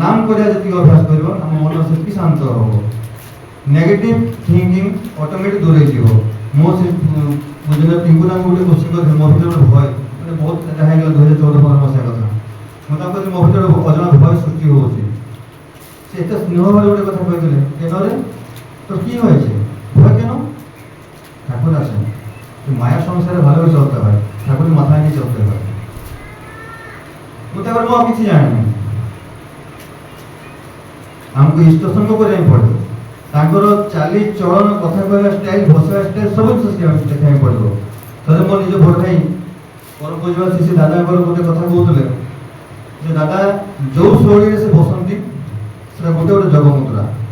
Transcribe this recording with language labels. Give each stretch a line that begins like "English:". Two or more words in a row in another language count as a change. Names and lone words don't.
Odia: କରିବା ଯେତିକି ଅଭ୍ୟାସ କରିବ ଆମ ମନ ସେତିକି ଶାନ୍ତ ହେବ।
English: negative thinking automatic
Odia: ଦୂରେଇ ଯିବ। ମୁଁ ସେ ବୁଝିଲେ ଟିଙ୍କୁ ତାଙ୍କୁ ଗୋଟେ କୋଶ୍ଚିନ୍ କରିଥିଲି, ମୋ ଭିତରେ ଗୋଟେ ଭୟ ମାନେ ବହୁତ ଯାହା ହେଇଗଲା 2014-15 ମସିହା କଥା। ମୁଁ ତାଙ୍କୁ କହିଥିଲି ମୋ ଭିତରେ ଅଜଣା ଭୟ ସୃଷ୍ଟି ହେଉଛି।
Bangla: সে এত স্নেহভাবে গোটে কথা কইলে কেনরে তোর কি হয়েছে ভয় কেন? ঠাকুর আছেন, মায়া সংসারে ভালোভাবে চলতে হয়, ঠাকুরের মাথায় নিয়ে চলতে হয়।
Odia: তারপরে ମୁଁ କିଛି ଜାଣିନି, ଆମକୁ ଇଷ୍ଟ ସଙ୍ଗ କରିବାକୁ ପଡ଼ିବ। ତାଙ୍କର ଚାଲି ଚଳନ କଥା କହିବା ଷ୍ଟାଇଲ ବସିବା ଷ୍ଟାଇଲ ସବୁ ଜିନିଷ ଦେଖିବାକୁ ପଡ଼ିବ। ଥରେ ମୋ ନିଜ ବଡ଼ ଭାଇ ପରମ ପୂଜ୍ୟ ଶିଶି ଦାଦାଙ୍କର ଗୋଟେ କଥା କହୁଥିଲେ ଯେ ଦାଦା ଯୋଉ ଶୈଳୀରେ ସେ ବସନ୍ତି ସେଟା ଗୋଟେ ଗୋଟେ ଯୋଗ ମୁଦ୍ରା।